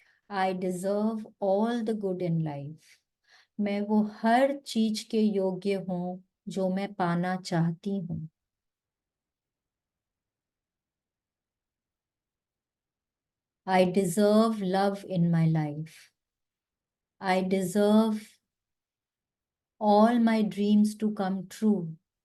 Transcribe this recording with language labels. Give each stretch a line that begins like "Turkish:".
English: I deserve all the good in life.
Hindi: मैं वो हर चीज के योग्य हूँ जो मैं पाना चाहती हूँ।
English: I deserve love in my life. I deserve all my dreams to come true.